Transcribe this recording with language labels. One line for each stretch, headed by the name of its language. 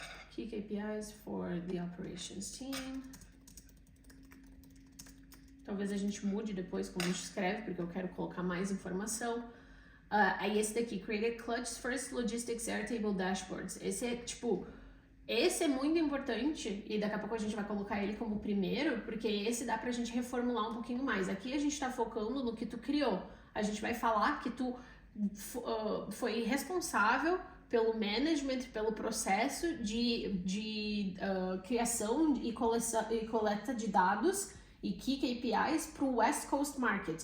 English: Key KPIs for the operations team.
Portuguese: Talvez a gente mude depois como a gente escreve, porque eu quero colocar mais informação. Aí esse daqui,
English: Created Clutch's First Logistics Airtable Dashboards.
Portuguese: Esse é muito importante e daqui a pouco a gente vai colocar ele como primeiro, porque esse dá pra gente reformular um pouquinho mais. Aqui a gente tá focando no que tu criou. A gente vai falar que tu foi responsável pelo management, pelo processo de criação e coleta de dados e Key KPIs para o West Coast Market.